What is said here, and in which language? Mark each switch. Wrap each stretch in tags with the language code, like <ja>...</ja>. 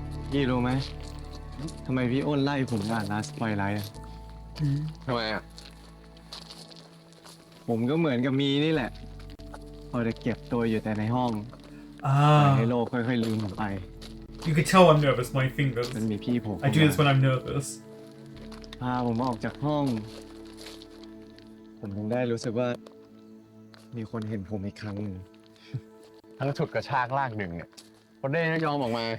<th>พี่รู้ไหมทำไมพี่อ้นไล่ผมอ่าน Last Twilight อะ ทำไมอ่ะ ผมก็เหมือนกับมีนี่แหละพอจะเก็บตัวอยู่แต่ในห้องให้โลกค่อยๆลืมผมไป</th> <en>You could tell I'm nervous, my fingers.</en> <th>มันมีพี่ผม</th> <en>I do this when I'm nervous.</en> <th>พาผมออกจากห้อง ผมถึงได้รู้สึกว่ามีคนเห็นผมอีกครั้งหนึ่ง ทั้งฉุดกระชากลากดึงเนี่ยพอได้ยอมออกมา</th>